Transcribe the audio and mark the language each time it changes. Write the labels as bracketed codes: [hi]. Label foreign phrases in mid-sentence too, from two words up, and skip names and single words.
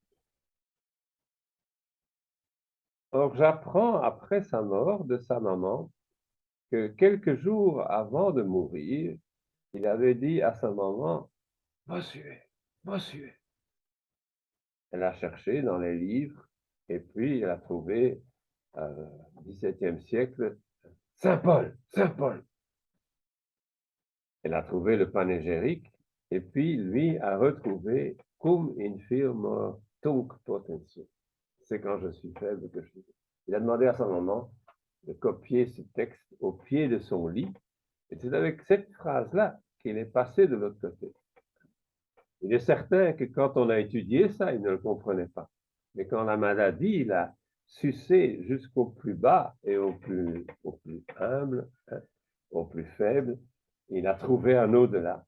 [fr] Or, j'apprends après sa mort de sa maman que quelques jours avant de mourir, il avait dit à sa maman, « Bossuet, Bossuet ». Elle a cherché dans les livres et puis elle a trouvé, au XVIIe siècle, Saint Paul, Saint Paul. Elle a trouvé le panégyrique et puis lui a retrouvé [la] cum infirmo tunc potensum. [fr] C'est quand je suis faible que je suis. Il a demandé à sa maman de copier ce texte au pied de son lit. Et c'est avec cette phrase-là qu'il est passé de l'autre côté. Il est certain que quand on a étudié ça, il ne le comprenait pas. Mais quand la maladie l'a sucé jusqu'au plus bas et au plus humble, hein, au plus faible, il a trouvé un au-delà.